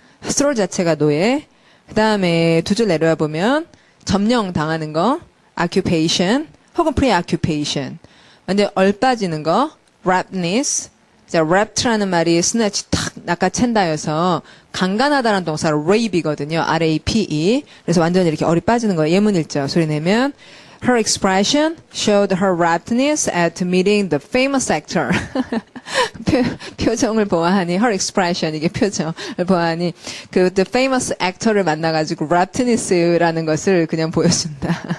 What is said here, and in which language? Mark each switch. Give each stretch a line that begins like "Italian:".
Korean: thrall 자체가 노예. 그 다음에 두 줄 내려와 보면 점령 당하는 거. occupation. 혹은 preoccupation. 완전 얼빠지는 거. raptness. 자, rapt라는 말이 스나치 탁 낚아챈다여서 강간하다라는 동사로 rape이거든요. R-A-P-E. 그래서 완전히 이렇게 얼이 빠지는 거예요. 예문 읽죠. 소리 내면
English: Her expression showed her raptness at meeting the famous actor.
Korean: 표정을 보아하니,
English: her expression,
Korean: 이게 표정을 보아하니,
English: the famous actor
Korean: 를 만나가지고 raptness라는 것을 그냥 보여준다.